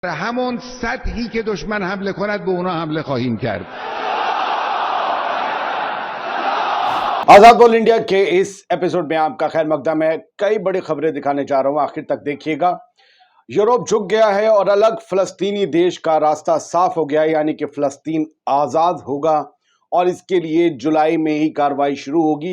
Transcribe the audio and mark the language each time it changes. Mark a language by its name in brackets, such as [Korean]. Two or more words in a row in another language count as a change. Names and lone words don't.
[Persian] همون سطحی که دشمن حمله کند به اونا حمله خواهیم کرد. [Hindi] आजाद बोल इंडिया के इस एपिसोड में आपका खैर मकदम है। कई बड़ी खबरें दिखाने जा रहा हूं, आखिर तक देखिएगा। यूरोप झुक गया है और अलग फलस्तीनी देश का रास्ता साफ हो गया है, यानी कि फलस्तीन आजाद होगा और इसके लिए जुलाई में ही कार्रवाई शुरू होगी।